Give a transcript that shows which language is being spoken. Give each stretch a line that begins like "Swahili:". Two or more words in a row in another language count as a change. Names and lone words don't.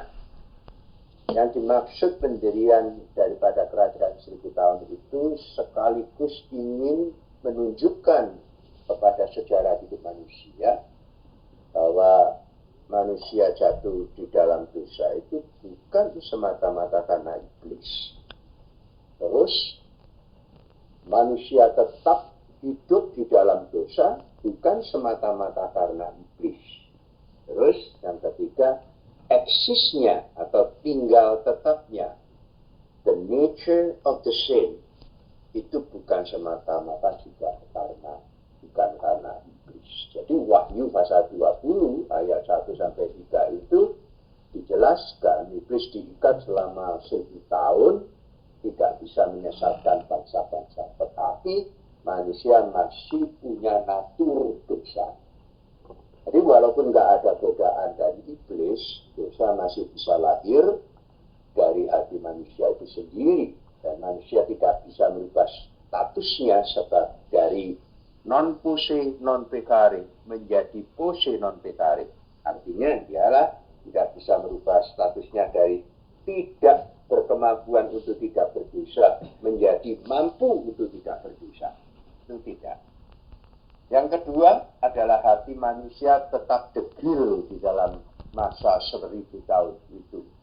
Indonesian: Yang dimaksud pendirian daripada kerajaan 1000 tahun itu sekaligus ingin menunjukkan kepada sejarah hidup manusia bahwa manusia jatuh di dalam dosa itu bukan semata-mata karena iblis. Terus manusia tetap hidup di dalam dosa bukan semata-mata karena iblis. Terus yang ketiga, eksisnya atau tinggal tetapnya,
English: the nature of the sin,
Indonesian: itu bukan semata-mata juga bukan karena iblis. Jadi Wahyu pasal 20 ayat 1 sampai 3 itu dijelaskan iblis diikat selama 1000 tahun tidak bisa menyesatkan bangsa-bangsa, tetapi manusia masih punya natur dosa. Jadi walaupun nggak ada godaan dari iblis, dosa masih bisa lahir dari hati manusia itu sendiri. Dan manusia tidak bisa merubah statusnya dari
Latin: non posse non peccare
Indonesian: menjadi
Latin: posse non peccare.
Indonesian: Artinya dialah tidak bisa merubah statusnya dari tidak berkemampuan untuk tidak berdosa menjadi mampu untuk tidak berdosa. Itu tidak. Yang kedua adalah hati manusia tetap degil di dalam masa 1000 tahun itu.